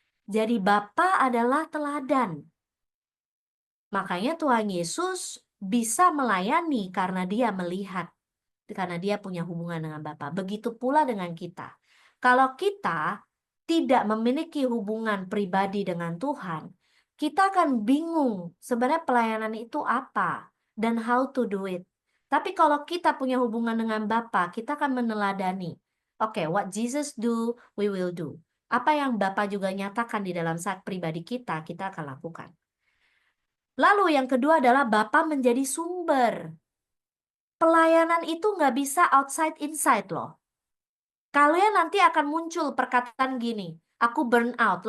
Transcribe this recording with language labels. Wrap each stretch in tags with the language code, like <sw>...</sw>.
<id>Jadi Bapa adalah teladan. Makanya Tuhan Yesus bisa melayani karena dia melihat, karena dia punya hubungan dengan Bapa. Begitu pula dengan kita. Kalau kita tidak memiliki hubungan pribadi dengan Tuhan, kita akan bingung sebenarnya pelayanan itu apa dan</id> <en>how to do it.</en> <id>Tapi kalau kita punya hubungan dengan Bapa, kita akan meneladani.</id> <en>Oke, what Jesus do, we will do.</en> <id>Apa yang Bapa juga nyatakan di dalam saat pribadi kita akan lakukan. Lalu yang kedua adalah Bapa menjadi sumber. Pelayanan itu nggak bisa</id> <en>outside inside</en> <id>loh. Kalian nanti akan muncul perkataan gini, aku</id> <en>burn out.</en>